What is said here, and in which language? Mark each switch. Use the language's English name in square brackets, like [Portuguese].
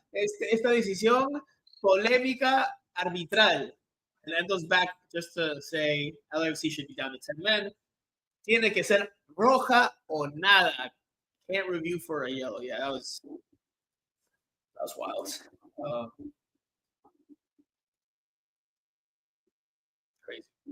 [Spanish] Esta decisión polémica arbitral. [English] And Endo's back just to say LAFC should be down to 10 men. [Spanish] Tiene que ser roja o nada. [English] Can't review for a yellow. Yeah, that was wild. Crazy.